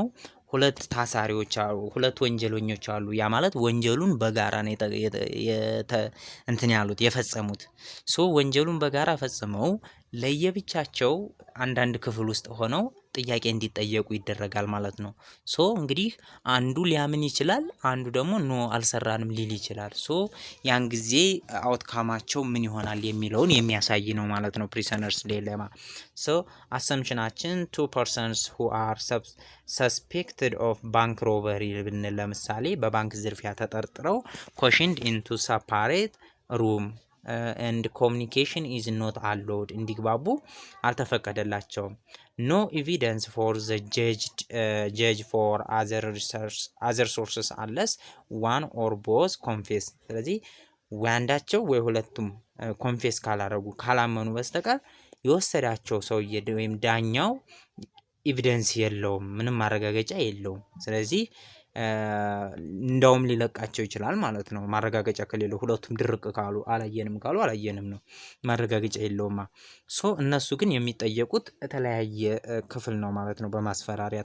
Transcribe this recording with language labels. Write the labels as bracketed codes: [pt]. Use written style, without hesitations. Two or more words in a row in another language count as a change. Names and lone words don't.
[am] ሁለት ታሳሪዎች አሉ፣ ሁለት ወንጀለኞች አሉ። ያ ማለት ወንጀሉን በጋራ ነው እንትን ያሉት የፈጸሙት። ሶ ወንጀሉን በጋራ ፈጽመው ለየብቻቸው አንዳንድ ክፍል ውስጥ ሆነው ጥያቄ እንዲጠየቁ ይደረጋል ማለት ነው። ሶ እንግዲህ አንዱ ሊያምን ይችላል፣ አንዱ ደግሞ ኖ አልሰራንም ሊል ይችላል። ሶ ያን ጊዜ አውትካማቸው ምን ይሆናል የሚለውን የሚያሳይ ነው ማለት ነው [en] prisoners dilemma። ሶ አሰምሽናችን two persons who are suspected of bank robbery [am] ብንል ለምሳሌ በባንክ ዝርፊያ ተጠርጥረው [en] cautioned into separate room and communication is not allowed [am] እንዲግባቡ አልተፈቀደላቸውም። [en] no evidence for the judge for other sources unless one or both confess [am] ስለዚህ አንዳቸው ወይ ሁለቱም ኮንፌስ ካላመኑ በስተቀር የወሰዳቸው ሰውዬ ወይም ዳኛው ኤቪደንስ የለውም፣ ምንም ማረጋገጫ የለውም። ስለዚህ እንደውም ሊለቃቸው ይችላል ማለት ነው። ማረጋገጫ ከሌለው ሁለቱም ድርቅ ካሉ አላየንም ነው፣ ማረጋገጫ የለውማ። ሶ እነሱ ግን የሚጠየቁት የተለያየ ክፍል ነው ማለት ነው፣ በማስፈራሪያ